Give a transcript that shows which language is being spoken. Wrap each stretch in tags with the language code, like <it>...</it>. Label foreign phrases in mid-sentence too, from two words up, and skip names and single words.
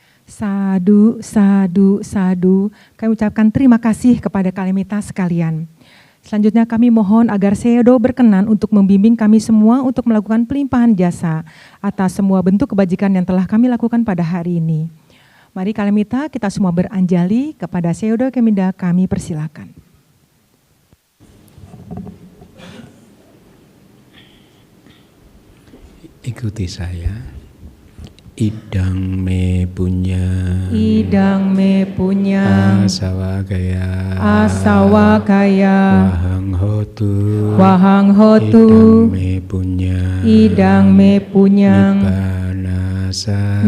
<pi>Sadu, sadu, sadu.</pi> <id>Kami ucapkan terima kasih kepada kalimita sekalian. Selanjutnya kami mohon agar Sedo berkenan untuk membimbing kami semua untuk melakukan pelimpahan jasa atas semua bentuk kebajikan yang telah kami lakukan pada hari ini. Mari kalimita kita semua beranjali kepada Sedo Keminda, kami persilakan. Ikuti saya.</id> <pi>Idang me punya, idang me punya, asawakaya, asawakaya, wahang hotu, wahang hotu, idang me punya, idang me punya, nibanasa,</pi>